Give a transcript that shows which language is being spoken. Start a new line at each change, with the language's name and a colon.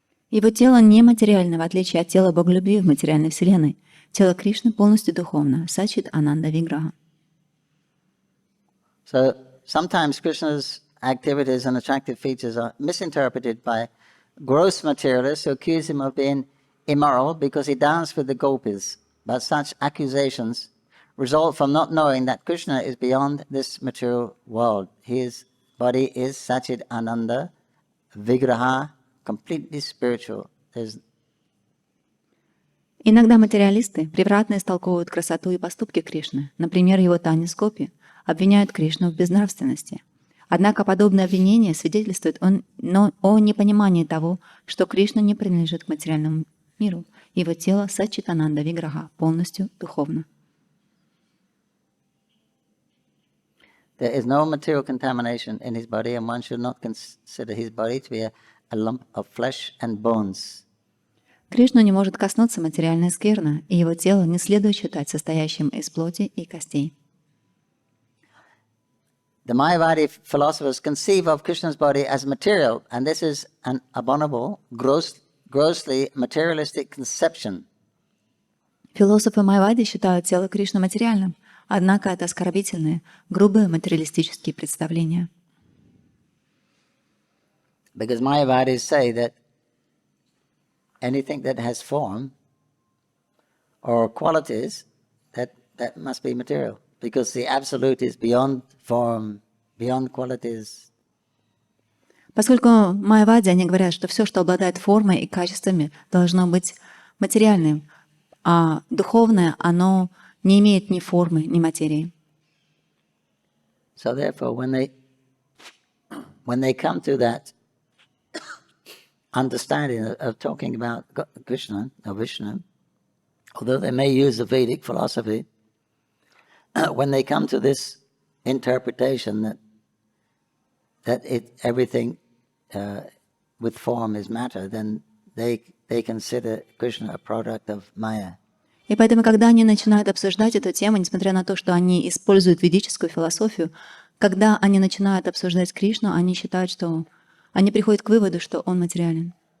Russian: Его тело нематериально, в отличие от тела Боголюбви в материальной вселенной. Тело Кришны полностью духовно, Сачит Ананда Виграха.
English: So sometimes Krishna's activities and attractive features are misinterpreted by gross materialists who accuse him of being immoral because he danced with the gopis. But such accusations result from not knowing that Krishna is beyond this material world. His body is Sachid Ananda Vigraha, completely spiritual. There's...
Russian: Иногда материалисты превратно истолковывают красоту и поступки Кришны, например, его танец Гопи, обвиняют Кришну в безнравственности. Однако подобное обвинение свидетельствует о непонимании того, что Кришна не принадлежит к материальному миру. Его тело Сачитананда Виграха, полностью духовно.
English: There is no material contamination in his body, and one should not consider his body to be a lump of flesh and bones.
Russian: Кришну не может коснуться материальная скверна, и его тело не следует считать состоящим из плоти и костей.
English: The Mayavadi philosophers conceive of Krishna's body as material, and this is an abominable, grossly materialistic conception.
Russian: Философы Майавади считают тело Кришны материальным, однако это оскорбительные, грубые материалистические представления.
English: Because Mayavadis say that anything that has form or qualities, that must be material. Because the absolute is beyond form, beyond qualities.
Russian: Поскольку майявади, они говорят, что все, что обладает формой и качествами, должно быть материальным, а духовное, оно не имеет ни формы, ни материи.
English: So therefore, when they come to that understanding of talking about Krishna or Vishnu, although they may use the Vedic philosophy, when they come to this interpretation that everything with form is matter, then they consider Krishna a product of Maya.
Russian: И поэтому, когда они начинают обсуждать эту тему, несмотря на то, что они используют ведическую философию, когда они начинают обсуждать Кришну, они считают, что они приходят к выводу, что он материален.